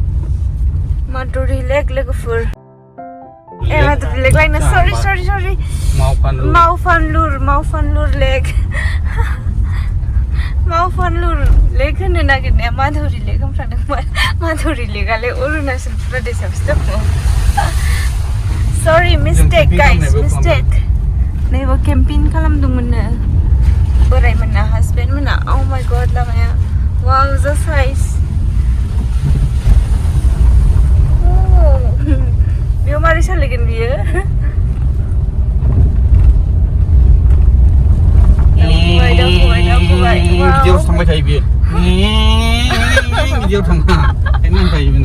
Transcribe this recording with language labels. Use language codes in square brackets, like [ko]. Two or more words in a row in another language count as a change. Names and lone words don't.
[brx] माधुरि लेक लोगोफोर माधुरि लेक लायनो सरि Mawphanlur लेक Mawphanlur लेक होनो नागिरनाया माधुरि लेक होनफ्रांदों माधुरि लेकआलाय अरुणाचल प्रदेशआवसो दङ सरि [en] mistake guys mistake [brx] नैबो केम्पिं खालामदोंमोननो बोरायमोनना हासबेन्ड मोना [en] oh my god [brx] लामाया वाव जा साइज बेयाव मारै सालायगोन बियो दावखोबाय गिदिरावसो थांबाय थायो बियो गिदिराव थाङा नांखायो बेना